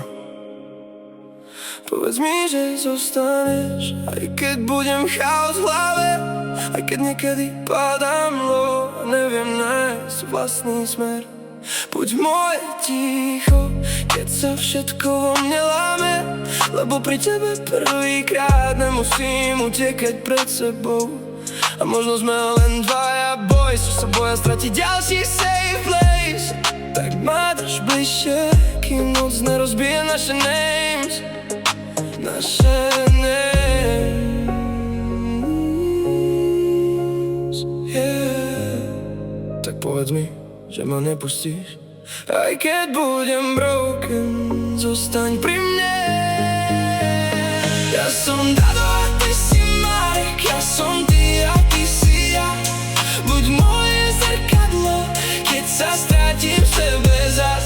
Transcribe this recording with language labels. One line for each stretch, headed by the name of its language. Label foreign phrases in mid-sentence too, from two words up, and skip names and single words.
Slovak: Povedz mi, že zostaneš, aj keď budem chaos v hlave, aj keď niekedy padám low a neviem nájsť vlastný smer. Buď moje ticho, keď sa všetko vo mne láme, lebo pri tebe prvýkrát nemusím utekať pred sebou. A možno sme len dvaja boys, čo sa boja stratiť ďalší
English: safe place.
Slovak: Tak ma drž bližšie, kým noc nerozbije naše names.
English: Naše names, yeah.
Slovak: Tak povedz mi, že ma nepustíš. Aj keď budem broken, zostaň pri mne. Ja som Dado a ty si Marek, ja som ty a ty si ja. Buď moje zrkadlo, keď sa stratím v sebe zas.